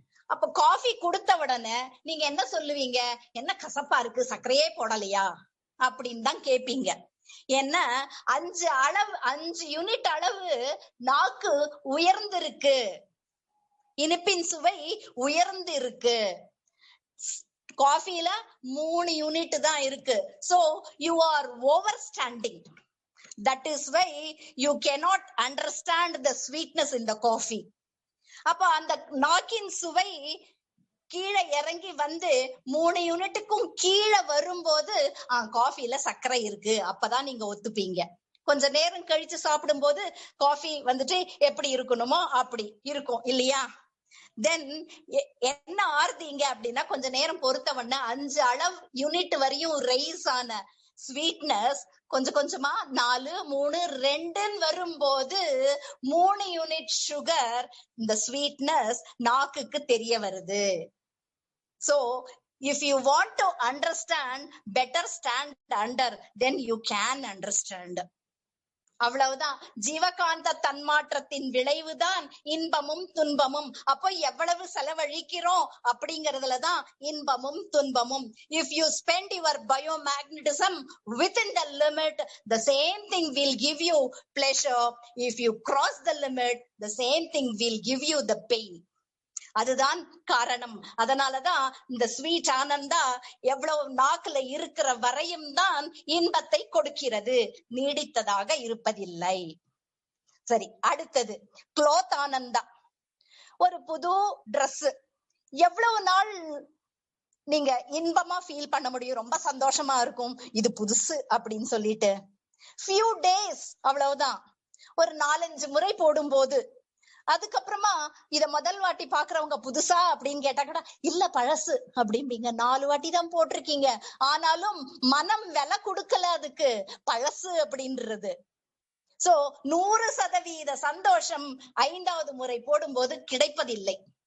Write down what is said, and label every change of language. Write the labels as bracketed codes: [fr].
[ta] அப்ப காஃபி கொடுத்த உடனே நீங்க என்ன சொல்லுவீங்க? என்ன கசப்பா இருக்கு, சர்க்கரையே போடலையா அப்படின்னு தான் கேப்பீங்க. ஏன்னா 5 யூனிட் அளவு நாக்கு உயர்ந்திருக்கு, இனிப்பின் சுவை உயர்ந்து இருக்கு. காஃபில 3 யூனிட் தான் இருக்கு. [en] So you are overstanding. That is why you cannot understand the sweetness in the coffee. [ta] அப்ப அந்த நாக்கின் சுவை கீழே இறங்கி வந்து 3 யூனிட்டுக்கும் கீழே வரும்போது காஃபில சர்க்கரை இருக்கு, அப்பதான் நீங்க ஒத்துப்பீங்க. கொஞ்ச நேரம் கழிச்சு சாப்பிடும் போது காஃபி வந்துட்டு எப்படி இருக்கணுமோ அப்படி இருக்கும் இல்லையா? தென் என்ன ஆறுதீங்க அப்படின்னா கொஞ்ச நேரம் பொறுத்தவண்ண 5 யூனிட் வரையும் ரைஸ் ஆன ஸ்வீட்னஸ் கொஞ்சம் கொஞ்சமா 4, 3, 2 வரும்போது 3 யூனிட் சுகர் இந்த ஸ்வீட்னஸ் நாக்குக்கு தெரிய வருது. [en] So if you want to understand, better stand under, then you can understand. [ta] அவ்வளவுதான். ஜீவகாந்த தன்மாற்றத்தின் விளைவுதான் இன்பமும் துன்பமும். அப்போ எவ்வளவு செலவழிக்கிறோம் அப்படிங்கறதுலதான் இன்பமும் துன்பமும். [en] If you spend your biomagnetism within the limit, the same thing will give you pleasure. If you cross the limit, the same thing will give you the pain. [ta] அதுதான் காரணம். அதனாலதான் இந்த ஸ்வீட் ஆனந்தா எவ்வளவு நாக்குல இருக்கிற வரையும் தான் இன்பத்தை கொடுக்கிறது, நீடித்ததாக இருப்பதில்லை. சரி, அடுத்தது க்ளோத் ஆனந்தா. ஒரு புது ட்ரெஸ் எவ்வளவு நாள் நீங்க இன்பமா ஃபீல் பண்ண முடியும்? ரொம்ப சந்தோஷமா இருக்கும் இது புதுசு அப்படின்னு சொல்லிட்டு. [en] few days [ta] அவ்வளவுதான். ஒரு 4-5 முறை போடும் போது அதுக்கப்புறமா இத முதல் வாட்டி பாக்குறவங்க புதுசா அப்படின்னு கேட்டாக்கடா இல்ல பழசு அப்படிம்பீங்க. 4 வாட்டி தான் போட்டிருக்கீங்க, ஆனாலும் மனம் விலை கொடுக்கல அதுக்கு, பழசு அப்படின்றது. சோ 100% சந்தோஷம் 5வது முறை போடும்போது கிடைப்பதில்லை.